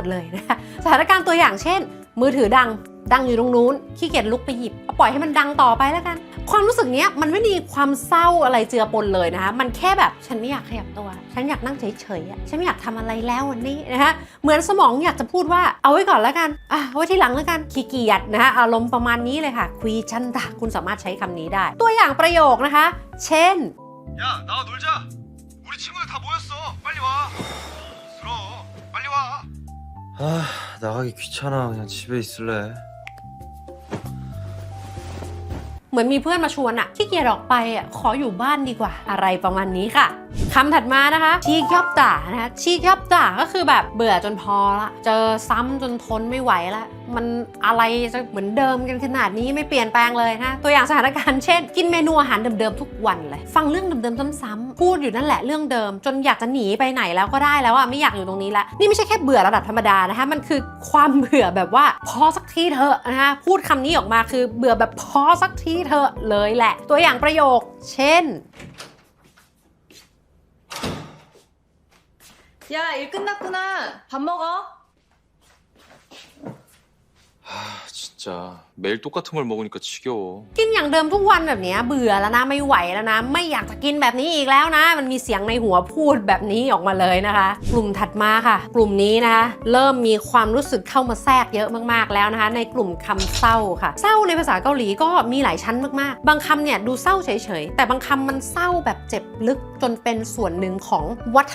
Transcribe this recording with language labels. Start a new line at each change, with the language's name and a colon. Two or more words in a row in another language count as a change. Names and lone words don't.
Thai: เลยนะคะสถานการณ์ตัวอย่างเช่นมือถือดังอยู่ตรงนู้นขี้เกียจลุกไปหยิบปล่อยให้มันดังต่อไปแล้วกันความรู้สึกเนี้ยมันไม่มีความเศร้าอะไรเจือปนเลยนะคะมันแค่แบบฉันไม่อยากขยับตัวฉันอยากนั่งเฉยๆฉันไม่อยากทำอะไรแล้ววันนี้นะคะเหมือนสมองอยากจะพูดว่าเอาไว้ก่อนแล้วกันเอาไว้ทีหลังแล้วกันขี้เกียจนะคะอารมณ์ประมาณนี้เลยค่ะควีชันดาคุณสามารถใช้คำนี้ได้ตัวอย่างประโยคนะคะเช่น
Korean: 야, 나와 놀자. 우리 친구들 다 모였어. 빨리 와. 들어. 빨리 와. 아, 나가기 귀찮아. 그냥 집에 있을래.
Thai: เหมือนมีเพื่อนมาชวนอะขี้เกียจออกไปอะขออยู่บ้านดีกว่าอะไรประมาณนี้ค่ะคำถัดมานะคะชีกยับตานะคะชีกยับตาก็คือ แบบเบื่อจนพอละเจอซ้ำจนทนไม่ไหวละมันอะไรจะเหมือนเดิมกันขนาดนี้ไม่เปลี่ยนแปลงเลยนะตัวอย่างสถานการณ์เช่นกินเมนูอาหารเดิมๆทุกวันเลยฟังเรื่องเดิมๆซ้ำๆพูดอยู่นั่นแหละเรื่องเดิมจนอยากจะหนีไปไหนแล้วก็ได้แล้วอะไม่อยากอยู่ตรงนี้ละนี่ไม่ใช่แค่เบื่อระดับธรรมดานะคะมันคือความเบื่อแบบว่าพอสักทีเถอะนะคะพูดคำนี้ออกมาคือเบื่อแบบพอสักทีเถอะเลยแหละตัวอย่างประโยคเช่น
Korean: 야, 일 끝났구나. 밥 먹어. 아, 진짜 매일 똑같은 걸 먹으니까 지겨워.
Thai: กินอย่างเดิมทุกวันแบบนี้เบื่อแล้วนะไม่ไหวแล้วนะไม่อยากจะกินแบบนี้อีกแล้วนะมันมีเสียงในหัวพูดแบบนี้ออกมาเลยนะคะกลุ่มถัดมาค่ะกลุ่มนี้นะคะเริ่มมีความรู้สึกเข้ามาแทรกเยอะมากๆ แล้วนะคะในกลุ่มคำเศร้าค่ะเศร้าในภาษาเกาหลีก็มีหลายชั้นมากๆบางคำเนี่ยดูเศร้าเฉยๆแต่บางคำมันเศร้าแบบเจ็บลึกจนเป็นส่วนหนึ่งของวัฒน